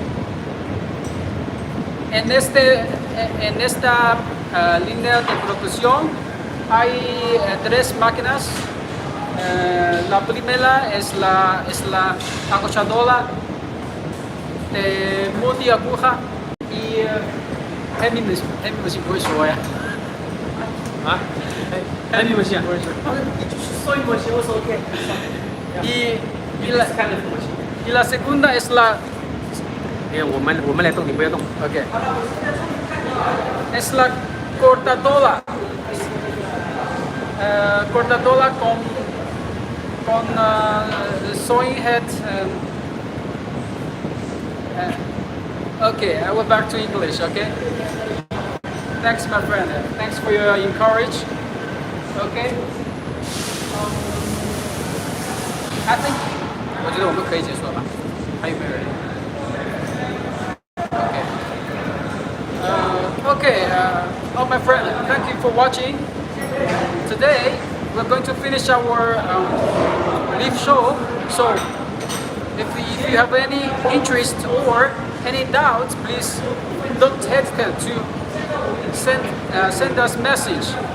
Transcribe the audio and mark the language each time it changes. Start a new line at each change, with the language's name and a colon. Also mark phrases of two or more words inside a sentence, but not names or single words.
Spanish: En esta línea de producción hay tres máquinas. La primera es la acolchadora de multiaguja y
English: heavy machine
Chinese: 不会说呀。
English: 啊，heavy machine.
Chinese: 不会说。
English: Sewing machine also okay.
Spanish: Y
English: This kind of machine.
Spanish: la segunda es la
Chinese: 我们来动，你不要动。
Spanish: okay. Es la cortadora. Cortadora con
English: sewing head. Okay, I will back to English. Okay. Thanks, my friend. Thanks for your encourage. Okay. I think
Chinese: 我觉得我们可以结束了吧？还有没有人？
English: Okay, oh my friend, thank you for watching. Today we're going to finish our live show. So if you have any interest or any doubts, please don't hesitate to send us message.